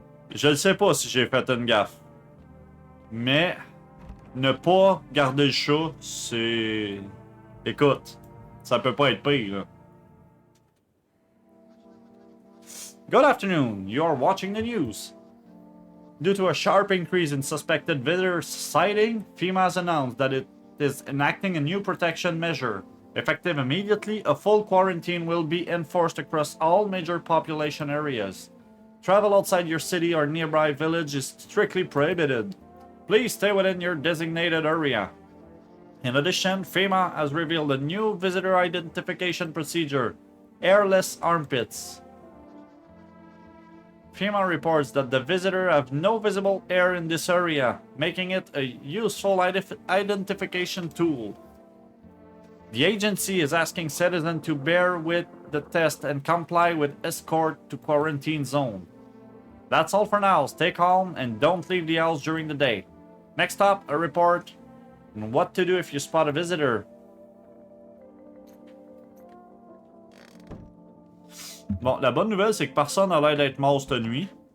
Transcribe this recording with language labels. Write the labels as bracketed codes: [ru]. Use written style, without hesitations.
[fr] Je ne sais pas si j'ai fait une gaffe. Mais ne pas garder le chat, c'est... Écoute, ça peut pas être pire, là. [en] Good afternoon, you are watching the news. Due to a sharp increase in suspected visitor sighting, FEMA has announced that it is enacting a new protection measure. Effective immediately, a full quarantine will be enforced across all major population areas. Travel outside your city or nearby village is strictly prohibited. Please stay within your designated area. In addition, FEMA has revealed a new visitor identification procedure: airless armpits. FEMA reports that the visitor have no visible air in this area, making it a useful identification tool. The agency is asking citizens to bear with the test and comply with escort to quarantine zone. That's all for now. Stay calm and don't leave the house during the day. Next up, a report on what to do if you spot a visitor. [fr] Bon, la bonne nouvelle, c'est que personne n'a l'air d'être mort cette nuit.